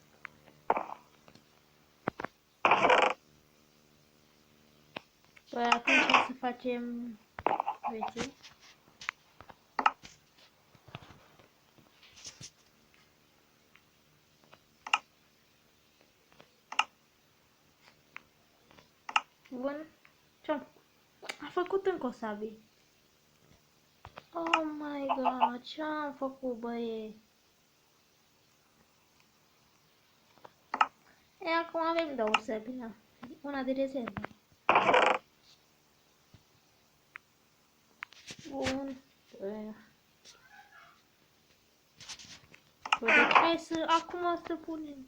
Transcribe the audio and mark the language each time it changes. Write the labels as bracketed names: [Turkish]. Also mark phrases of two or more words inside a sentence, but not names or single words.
[Romanian] Păi atunci o să facem beții. Bun. Ce-am făcut? A făcut încă o sabie. [English] Oh my god, [Romanian] ce-am făcut, băie? Acum avem două sabii, da. Una de rezervă. Bun. Deci hai să, acum să punem.